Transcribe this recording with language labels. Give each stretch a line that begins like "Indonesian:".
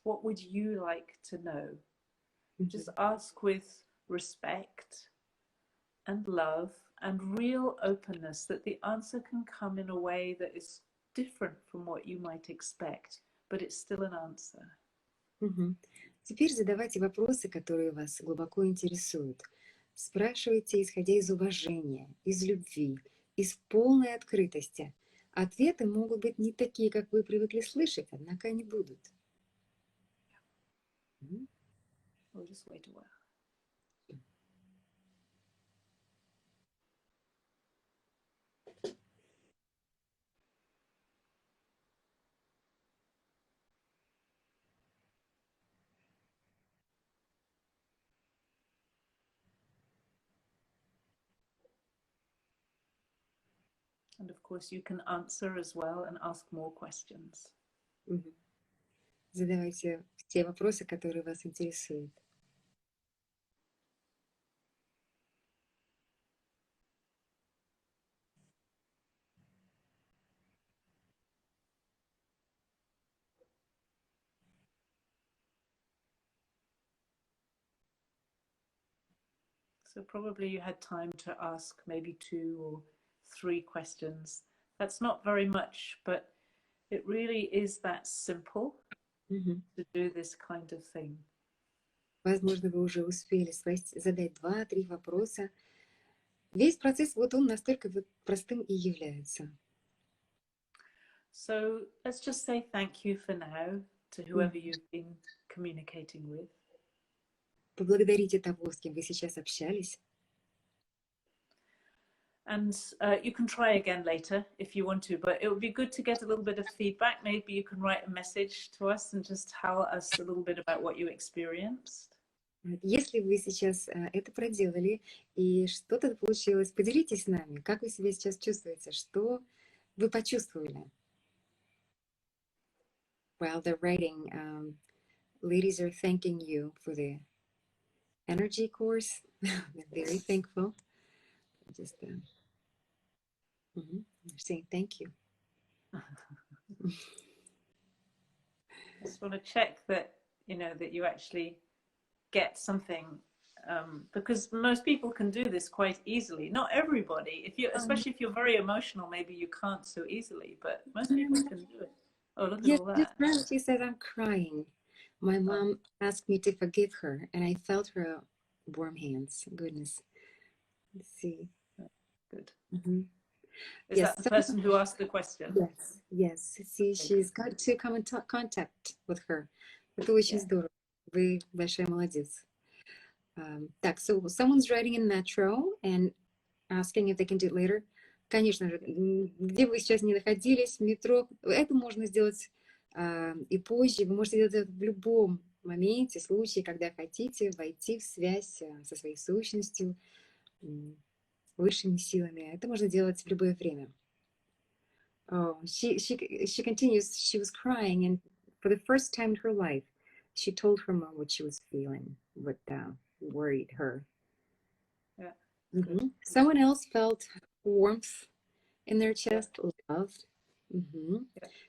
English: What would you like to know? Just Мгм. ask with respect and love and real openness that the answer can come in a way that is different from what you might expect, but it's still an answer. Мгм.
Russian: Теперь задавайте вопросы, которые вас глубоко интересуют. Спрашивайте, исходя из уважения, из любви, из полной открытости. Ответы могут быть не такие, как вы привыкли слышать, однако они будут. Мгм.
English: We'll just wait a while. And of course, you can answer as well and ask more questions. Мгм.
Russian: Задавайте те вопросы, которые вас интересуют.
English: So probably you had time to ask maybe 2 or 3 questions. That's not very much, but it really is that simple Мгм. to do this kind of thing.
Russian: Возможно, вы уже успели задать 2-3 вопроса. Весь процесс, вот он настолько вот простым и является.
English: So let's just say thank you for now to whoever you've been communicating with.
Russian: Поблагодарите того, с кем вы сейчас общались.
English: And you can try again later if you want to, but it would be good to get a little bit of feedback. Maybe you can write a message to us and just tell us a little bit about what you experienced. Если вы сейчас это проделали и что-то получилось, поделитесь с нами, как вы себя сейчас чувствуете, что вы почувствовали. While they're writing, ladies are thanking you for the energy course. They're very thankful. Just they're saying thank you. I just want to check that that you actually get something, because most people can do this quite easily. Not everybody. Especially if you're very emotional, maybe you can't so easily, but most people can do it. Oh, look at Yes, all just that. now she said, I'm crying. My mom asked me to forgive her, and I felt her warm hands. Goodness. Let's see. Good. Mhm. Is Yes, that the person who asked the question? yes. See, she's got to come in contact with her.
Russian: Это очень здорово. Вы большая молодец.
English: Так, so someone's riding in metro and asking if they can do it later.
Russian: Конечно же, где бы вы сейчас ни находились, в метро, это можно сделать и позже. Вы можете делать это в любом моменте, случае, когда хотите войти в связь со своей сущностью, высшими силами. Это можно делать в любое время.
English: Oh, she continues. She was crying, and for the first time in her life, she told her mom what she was feeling, what worried her. Yeah. Someone else felt warmth in their chest, love. Yeah.